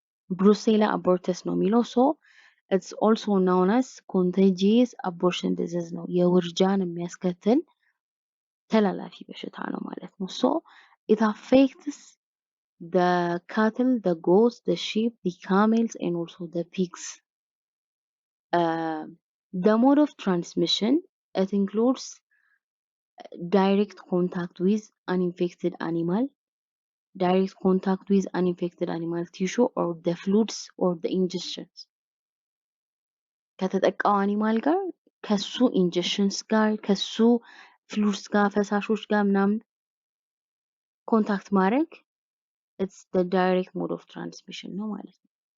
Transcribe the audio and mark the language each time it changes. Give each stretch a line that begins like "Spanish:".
Amharic: ብሩሴላ አቦርተስ ነው የሚለው።
English: ኢትስ ኦልሶ ናውን አስ ኮንታጂየስ አቦርሽን ዲዚዝ
Amharic: ነው። የውርጃን የሚያስከትል ተላላፊ በሽታ ነው ማለት ነው።
English: ኢት አፌክትስ the cattle, the goats, the sheep, the camels, and also the pigs. The mode of transmission, it includes direct contact with uninfected animal, direct contact with uninfected animal tissue, or the fluids or the ingestions.
Amharic: ከተጠቃው አኒማል ጋር ከሱ ኢንጀክሽንስ ጋር ከሱ ፍሉድስ ጋር ፈሳሾች ጋር ምናምን ኮንታክት ማድረግ
English: it's the direct mode of transmission
Amharic: ነው ማለት ነው።